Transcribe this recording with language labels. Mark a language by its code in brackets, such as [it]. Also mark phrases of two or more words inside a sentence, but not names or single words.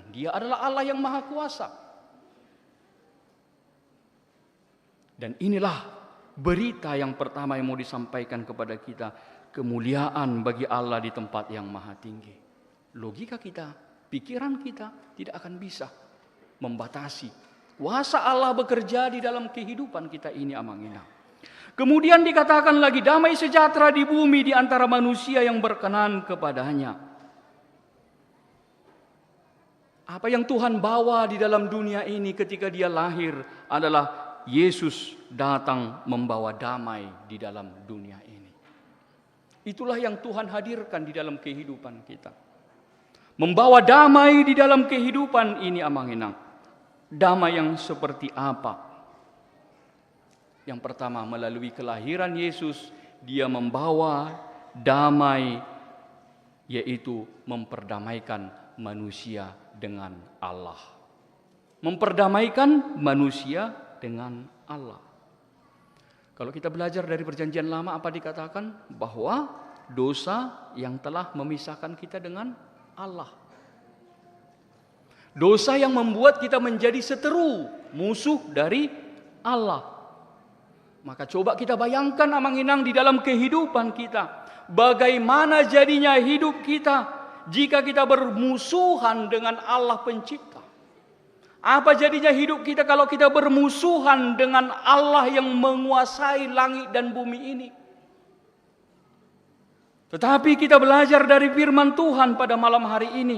[id] Dia adalah Allah yang Maha Kuasa. Dan inilah berita yang pertama yang mau disampaikan kepada kita. Kemuliaan bagi Allah di tempat yang maha tinggi. Logika kita, pikiran kita tidak akan bisa membatasi kuasa Allah bekerja di dalam kehidupan kita ini, amang-inang. Kemudian dikatakan lagi, damai sejahtera di bumi di antara manusia yang berkenan kepadanya. Apa yang Tuhan bawa di dalam dunia ini ketika dia lahir adalah Yesus datang membawa damai di dalam dunia ini. Itulah yang Tuhan hadirkan di dalam kehidupan kita. Membawa damai di dalam kehidupan ini, amang-inang. Damai yang seperti apa? Yang pertama, melalui kelahiran Yesus, dia membawa damai, yaitu memperdamaikan manusia dengan Allah. Memperdamaikan manusia dengan Allah. Kalau kita belajar dari perjanjian lama, apa dikatakan? Bahwa dosa yang telah memisahkan kita dengan Allah. Dosa yang membuat kita menjadi seteru, musuh dari Allah. Maka coba kita bayangkan, amang-inang, di dalam kehidupan kita, bagaimana jadinya hidup kita jika kita bermusuhan dengan Allah Pencipta. Apa jadinya hidup kita kalau kita bermusuhan dengan Allah yang menguasai langit dan bumi ini? Tetapi kita belajar dari firman Tuhan pada malam hari ini.